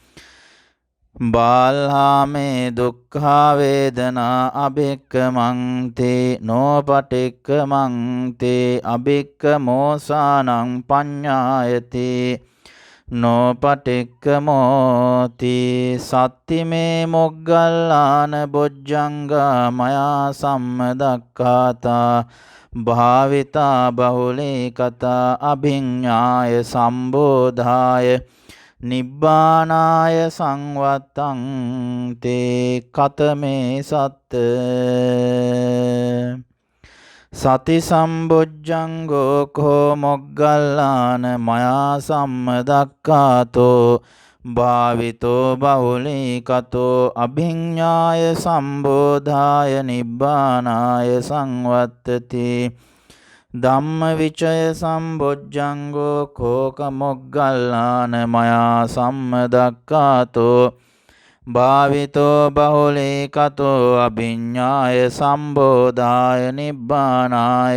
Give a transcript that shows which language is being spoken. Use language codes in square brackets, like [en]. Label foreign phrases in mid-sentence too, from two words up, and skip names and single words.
[pi] බාල්හාමේ දුක්ඛා වේදනා අභික්ඛමන්ති නෝ පටික්කමන්ති අභික්ඛමෝසානං පඤ්ඤායති නෝපටික්කමෝති සත්තිමේ මොග්ගල්ලාන බොජ්ජංගා මයා සම්මදක්ඛාතා භාවිතා බහුලී කතා අභිඤ්ඤාය සම්බෝධාය නිබ්බානාය සංවත්තං තේ කතමේ සත්ත සති සම්බොජ්ජංගෝ කෝ මොග්ගල්ලාන මයා සම්මදක්ඛාතෝ භාවිතෝ බහුලී කතෝ අභිඤ්ඤාය සම්බෝධාය නිබ්බානාය සංවත්තති ධම්මවිචය සම්බොජ්ජංගෝ කෝක මොග්ගල්ලාන මයා සම්මදක්ඛාතෝ භාවිතෝ බහුලී කතෝ අභිඤ්ඤාය සම්බෝධාය නිබ්බානාය